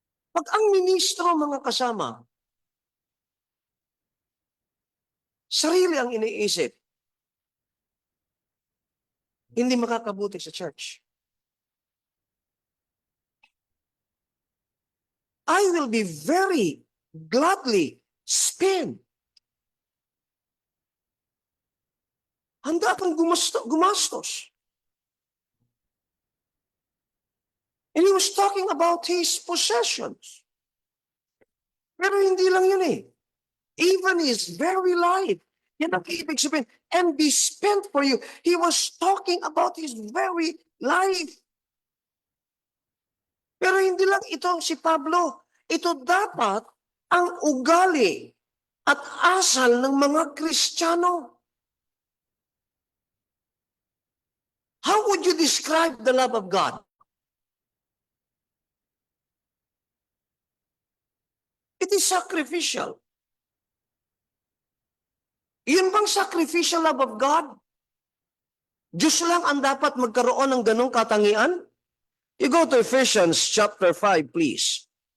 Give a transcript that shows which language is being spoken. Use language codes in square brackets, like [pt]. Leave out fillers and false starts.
[tl] Pag ang ministro, mga kasama, sarili ang iniisip, hindi makakabuti sa church. [en] I will be very gladly spend. [tl] Handa kang gumastos. [en] And he was talking about his possessions. [tl] Pero hindi lang yun eh. [en] Even his very life. [tl] Yan ang ibig sabihin. [en] And be spent for you. He was talking about his very life. [tl] Pero hindi lang ito si Pablo. Ito dapat ang ugali at asal ng mga Kristiyano. [en] How would you describe the love of God? It is sacrificial. [tl] Yun bang [en] sacrificial love of God? [tl] Diyos lang ang dapat magkaroon ng ganong katangian? [en] You go to Ephesians chapter 5, please.